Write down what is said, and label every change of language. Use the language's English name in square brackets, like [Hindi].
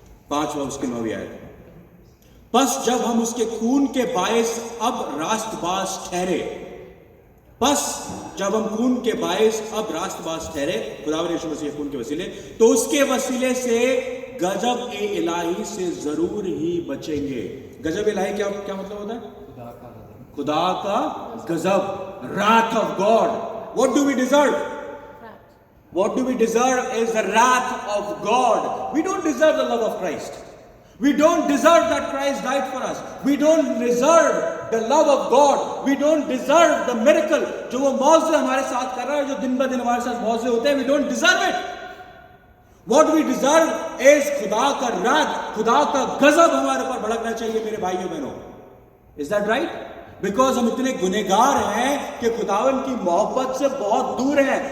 [Hindi] 5वां, उसकी 9वीं आयत। बस जब हम उसके खून के बायस अब रास्तबाज ठहरे, बस जब हम खून के बायस अब रास्तबाज ठहरे, खुदावंद यीशु मसीह खून के वसीले, तो उसके वसीले से गजब ए इलाही से जरूर ही बचेंगे। गजब इलाही क्या मतलब होता है? खुदा का गजब, wrath of God. [English] What do we deserve? What do we deserve is the wrath of God. We don't deserve the love of Christ. We don't deserve that Christ died for us. We don't deserve the love of God. [Hindi] We don't deserve the miracle जो वो मौजज़े हमारे साथ कर रहा है, जो दिन ब दिन हमारे साथ मौजज़े होते हैं। We don't deserve it. What we deserve is खुदा का wrath, खुदा का गजब हमारे ऊपर भड़कना चाहिए मेरे भाइयों बहनों। [English] Is that right? [Hindi] Because हम इतने गुनहगार हैं कि खुदावन की मोहब्बत से बहुत दूर हैं।